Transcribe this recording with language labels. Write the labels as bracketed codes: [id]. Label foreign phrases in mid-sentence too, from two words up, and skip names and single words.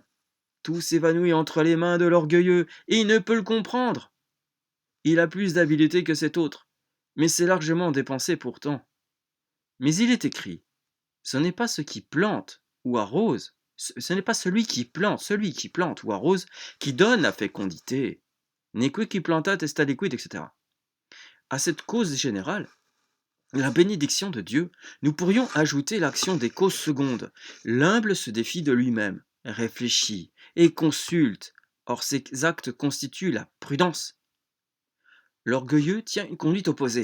[fr] Tout s'évanouit entre les mains de l'orgueilleux, et il ne peut le comprendre. Il a plus d'habileté que cet autre, mais c'est largement dépensé pourtant. Mais il est écrit, ce n'est pas ce qui plante ou arrose, ce n'est pas celui qui plante ou arrose, qui donne la fécondité. [la] Neque qui plantat est aliquid, etc. [fr] À cette cause générale, la bénédiction de Dieu, nous pourrions ajouter l'action des causes secondes. L'humble se défie de lui-même, réfléchit et consulte. Or ces actes constituent la prudence. L'orgueilleux tient une conduite opposée.